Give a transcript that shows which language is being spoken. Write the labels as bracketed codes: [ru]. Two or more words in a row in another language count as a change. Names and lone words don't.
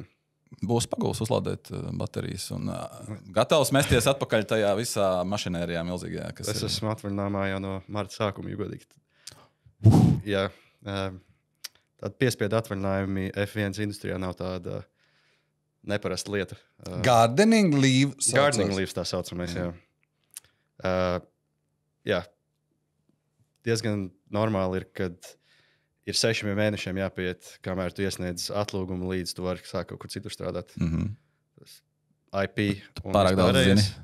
[lv] Būs pagūs uzlādēt baterijas un gatavs mesties atpakaļ tajā visā mašinērijā milzīgajā. Es esmu atvaļinājumā jau no marta sākuma, jo godīgi. Jā, tāda piespiedu atvaļinājumi F1 industrijā nav tāda neparasta lieta. [en] Gardening leave. Gardening leave [lv] tā saucamais, jā. Jā, diezgan normāli ir, kad ir 6 mēnešiem jāpiet, kamēr tu iesniedz atlūgumu līdz tu vari sākt kaut kur citur strādāt. Tas IP. Pārāk daudz zini.